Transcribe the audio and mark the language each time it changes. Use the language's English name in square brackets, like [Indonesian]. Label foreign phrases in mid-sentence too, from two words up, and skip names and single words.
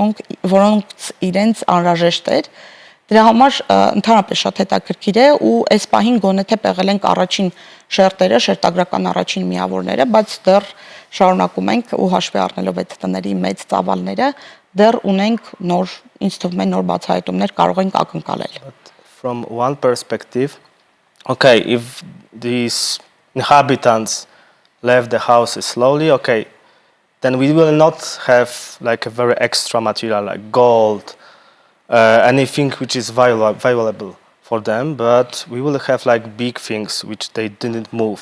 [Armenian] որոնց իրենց անհրաժեշտ էր։ Դրա համար ընդհանրապես շատ հետաքրքիր է ու այս պահին գոնե թե պեղել ենք առաջին շերտերը, շերտագրական առաջին միավորները, բայց դեռ շարունակում ենք ու հաշվի առնելով այդ տների մեծ ծավալները դեռ ունենք նոր, ինձ թվում է նոր բացահայտումներ կարող ենք ակնկալել։ [English] From one perspective, okay, if these inhabitants left the houses slowly, okay, then we will not have like a very extra material like gold, anything which is valuable for them, but we will have like big things which they didn't move.